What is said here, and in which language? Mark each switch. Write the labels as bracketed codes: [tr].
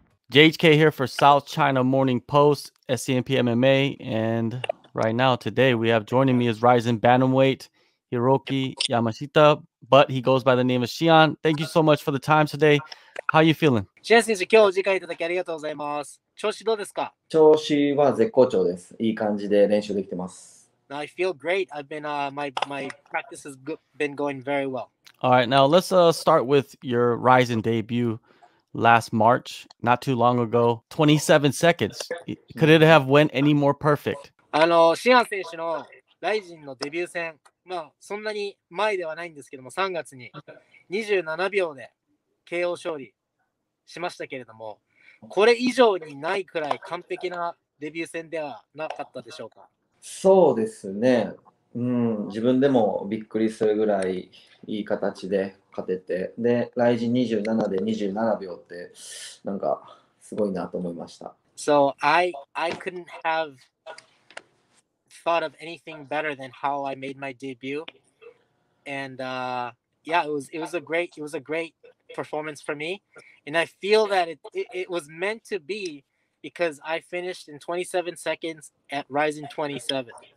[en] JHK here for South China Morning Post, SCMP MMA, and right now, today, we have joining me is Rizin Bantamweight Hiroki Yamashita, but he goes by the name of Shian. Thank you so much for the time today. How are you feeling? [ja] シェン選手、今日お時間いただきありがとうございます。調子どうですか？調子は絶好調です。いい感じで練習できてます。 [en] I feel great. I've been my practice has been going very well. All right, now let's start with your Rizin debut last March, not too long ago. 27 seconds. Could it have went any more perfect? [ja] シアン選手のライジンのデビュー戦、そんなに前ではないんですけども、3月に27秒で KO 勝利しましたけれども、これ以上にないくらい完璧なデビュー戦ではなかったでしょうか？そうですね。自分でもびっくりするぐらいいい形で勝てて、で、ライジン27で27秒ってなんかすごいなと思いました。 [en] So I couldn't have thought of anything better than how I made my debut, and yeah, it was a great performance for me, and I feel that it was meant to be because I finished in 27 seconds at Rizin 27.